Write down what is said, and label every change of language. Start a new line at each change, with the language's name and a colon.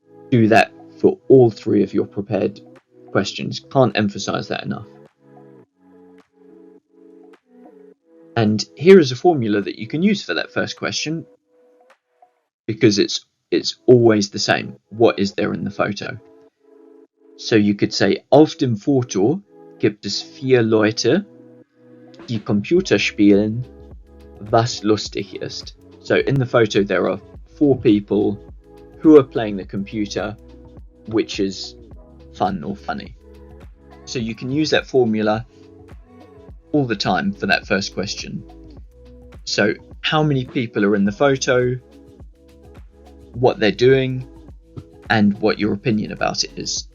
English: Do that for all 3 of your prepared questions. Can't emphasize that enough. And here is a formula that you can use for that first question, because it's always the same. What is there in the photo? So you could say,
German: auf dem Foto gibt es 4 Leute, die Computer spielen, was lustig ist.
English: So in the photo there are 4 people who are playing the computer, which is fun or funny. So you can use that formula all the time for that first question. So how many people are in the photo, what they're doing, and what your opinion about it is.